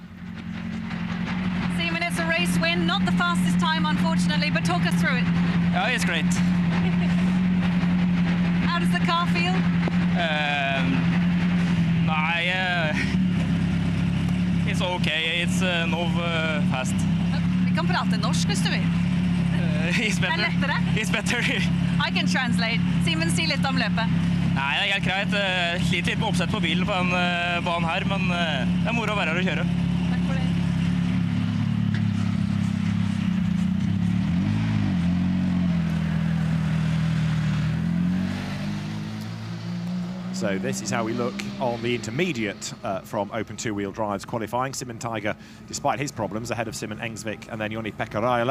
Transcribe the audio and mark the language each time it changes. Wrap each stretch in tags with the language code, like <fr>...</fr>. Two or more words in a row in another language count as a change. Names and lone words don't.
<en>Simon, it's a race win, not the fastest time, unfortunately, but talk us through it. Oh, it's great. How does the car feel? It's okay. It's no fast.</en> <no>Vi kan prate norsk hvis du vil.</no> <en>It's better.</en> <no>Det lettere.</no> <en>It's better. I can translate.</en> <no>Simen, si litt om løpet. Nei, det helt greit. Sliter litt med oppsett på bilen på den banen her, men det moro å være her og kjøre. Takk for det.</no> <en>So this is how we look on the intermediate from open two-wheel drives qualifying. Simon Tiger, despite his problems, ahead of Simon Engsvik and then Joni-Pekka Raila.</en>